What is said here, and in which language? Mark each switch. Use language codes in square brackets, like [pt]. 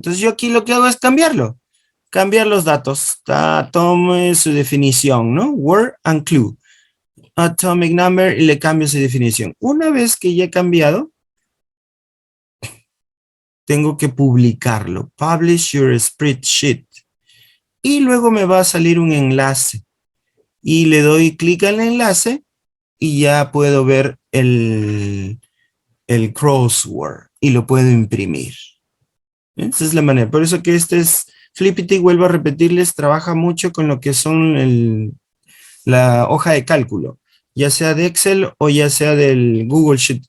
[es] Entonces yo aquí lo que hago es cambiarlo. Cambiar los datos. Tome su definición, ¿no? [en] Word and clue. Atomic number [es] y le cambio su definición. Una vez que ya he cambiado, tengo que publicarlo. [en] Publish your spreadsheet. [es] Y luego me va a salir un enlace. Y le doy clic al enlace y ya puedo ver el crossword y lo puedo imprimir. Esa es la manera. Por eso que este es Flippity, vuelvo a repetirles, trabaja mucho con lo que son la hoja de cálculo, ya sea de Excel o ya sea del Google Sheet.